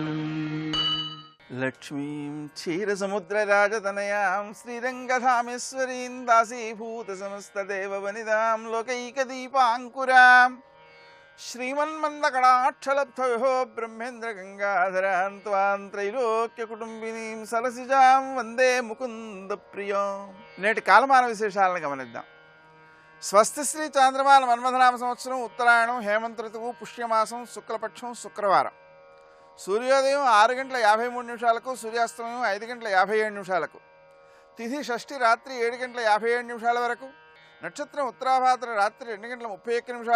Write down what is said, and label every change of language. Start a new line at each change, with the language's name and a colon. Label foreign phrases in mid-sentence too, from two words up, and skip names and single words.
Sanskrit: लक्ष्मीं क्षीरसमुद्रराजतनयां श्रीरङ्गधामेश्वरीं दासीभूतसमस्तदेववनितां लोकैकदीपाङ्कुरां श्रीमन्मन्दकटाक्षलब्धयो ब्रह्मेन्द्रगङ्गाधरां त्वां त्रैलोक्यकुटुम्बिनीं सरसिजां వందే ముకుందప్రియం।
Telugu: నేటి కాలమాన విశేషాలను గమనిద్దాం. స్వస్తి శ్రీ చాంద్రమాన మన్మథనామ సంవత్సరం ఉత్తరాయణం హేమంత ఋతువు పుష్యమాసం శుక్లపక్షం శుక్రవారం. సూర్యోదయం 6:53 సూర్యాస్తమయం 5:57 తిథి షష్ఠి రాత్రి 7:57 వరకు, నక్షత్రం ఉత్తరాభాద్ర రాత్రి 2:31